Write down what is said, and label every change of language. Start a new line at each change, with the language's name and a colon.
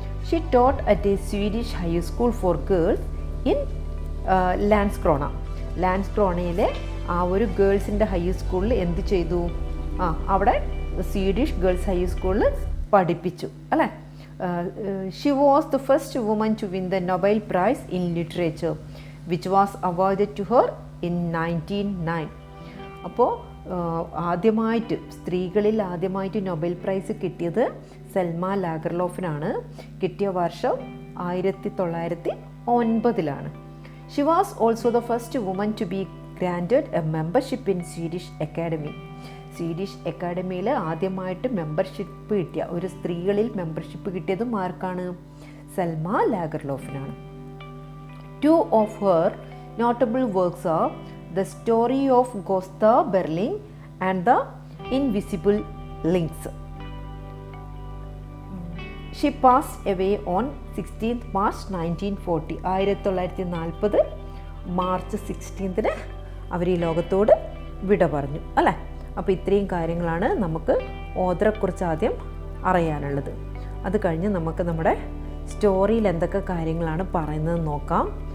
English: She taught at a Swedish high school for girls in Landskrona.
Malayalam: ലാൻഡ്സ്ക്രോണയിലെ ആ ഒരു ഗേൾസിൻ്റെ ഹൈസ്കൂളിൽ എന്ത് ചെയ്തു? അവിടെ സ്വീഡിഷ് ഗേൾസ് ഹൈസ്കൂളിൽ പഠിപ്പിച്ചു അല്ലേ?
English: She was the first woman to win the Nobel Prize in Literature, which was awarded to her in 1909.
Malayalam: അപ്പോൾ ആദ്യമായിട്ട് സ്ത്രീകളിൽ ആദ്യമായിട്ട് നൊബേൽ പ്രൈസ് കിട്ടിയത് സെൽമ ലാഗർലോഫിനാണ്. കിട്ടിയ വർഷം 1909.
English: She was also the first woman to be granted a membership in Swedish Academy.
Malayalam: Swedish അക്കാഡമിയിൽ ആദ്യമായിട്ട് membership കിട്ടിയ ഒരു സ്ത്രീകളിൽ മെമ്പർഷിപ്പ് കിട്ടിയതും ആർക്കാണ്? Selma ലാഗർലോഫിനാണ്.
English: Two of her notable works are The Story of Gustav Berling and The Invisible Links. She passed away on 16th March 1940.
Malayalam: 1940 March 16 അവർ ഈ ലോകത്തോട് വിട പറഞ്ഞു അല്ലേ? അപ്പോൾ ഇത്രയും കാര്യങ്ങളാണ് നമുക്ക് ഓതറെക്കുറിച്ച് ആദ്യം അറിയാനുള്ളത്. അത് കഴിഞ്ഞ് നമുക്ക് നമ്മുടെ സ്റ്റോറിയിൽ എന്തൊക്കെ കാര്യങ്ങളാണ് പറയുന്നത് നോക്കാം.